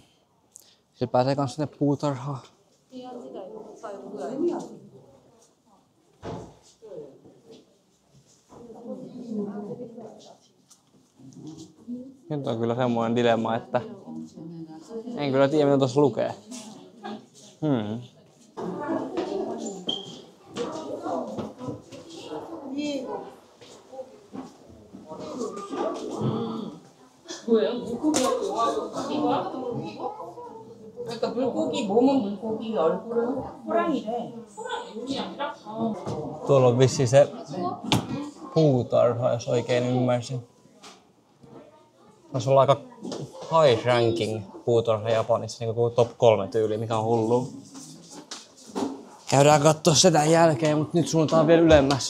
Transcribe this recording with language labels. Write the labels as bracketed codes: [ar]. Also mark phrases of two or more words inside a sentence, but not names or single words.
[fi] Sillä pääsee kans sinne puutarhaan. Nyt on kyllä semmoinen dilemma, että en kyllä tiedä mitä tuossa lukee. [ko] 뭐예요? 물고기가 이거야? 그러니까 물고기 몸은 물고기, 얼굴은 호랑이래. 호랑이 아니라? [fi] Tuolla on vissiin se puutarha, jos oikein ymmärsin. Taisi olla aika [en] high ranking [fi] puutarha Japanissa, niin kuin top 3 tyyli, mikä on hullu. Käydään kattoo sitä tämän jälkeen, mutta nyt suunnataan vielä ylemmäs.